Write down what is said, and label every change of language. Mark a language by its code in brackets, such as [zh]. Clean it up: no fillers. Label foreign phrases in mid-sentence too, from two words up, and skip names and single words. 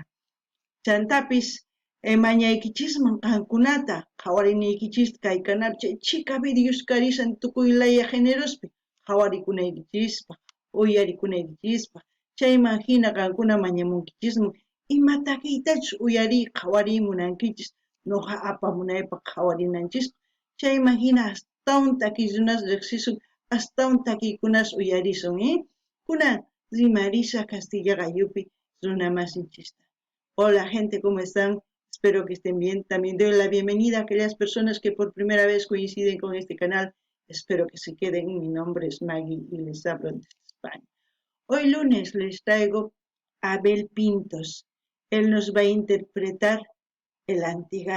[qu] Chantapis mañaykichisman qankunata qhawariniykichispa kay canal chay chika videos karisan tukuy laya generospi qhawarikunaykichispa uyarikunaykichispa chayman hina qankuna mañamunkichisman ima takiytachus uyariyta qhawarimunankichis noqa apamunaypaq qhawarinanchis chayman hina astawan takiy runas riqsisun astawan takiykunas uyarisun. Kunan rimarisa Castilla Gayupi runa masinchista. [es] Hola gente, ¿cómo están? Espero que estén bien. También doy la bienvenida a aquellas personas que por primera vez coinciden con este canal. Espero que se queden. Mi nombre es Maggie y les hablo desde España. Hoy lunes les traigo a Abel Pintos. Él nos va a interpretar el Antigal.